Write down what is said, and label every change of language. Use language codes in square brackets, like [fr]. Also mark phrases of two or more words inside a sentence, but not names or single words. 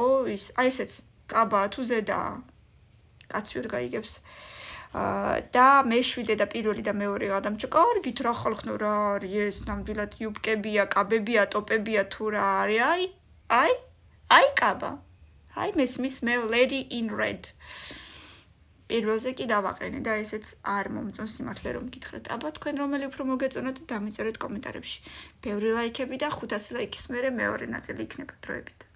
[ka] აი ესეც კაბა თუ ზედაა. კაცი ვერ გაიგებს. და მეშვიდე და პირველი და მეორე გადამჭა კარგით რა ხალხნო რა არის ეს ნამდვილად იუბკებია, კაბებია, ტოპებია თუ რა არის? აი კაბა. აი მესმის მე [en] lady in red. [ka] პირველზე კი დავაყენე და ესეც არ მომწონს სიმართლე რომ გითხრათ. აბა თქვენ რომელი უფრო მოგეწონათ, დამიწერეთ კომენტარებში. ბევრი ლაიქები და 500 ლაიქის მერე მეორე ნაწილი იქნება დროებით.